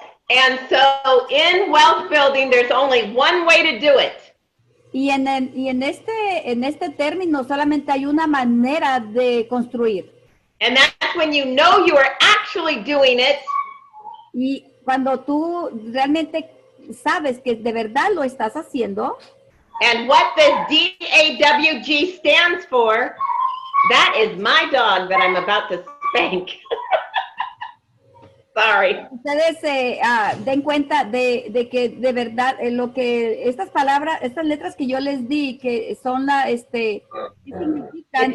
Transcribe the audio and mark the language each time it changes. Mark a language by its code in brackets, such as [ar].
[en] And so in wealth building, there's only one way to do it. [es] Y en este término solamente hay una manera de construir. [en] And that's when you know you are actually doing it. [es] Y cuando tú realmente sabes que de verdad lo estás haciendo. [en] And what the D-A-W-G stands for, that is my dog that I'm about to spank. Sorry. [es] Ustedes den cuenta de que de verdad lo que estas palabras, estas letras que yo les di, que son ¿qué significan?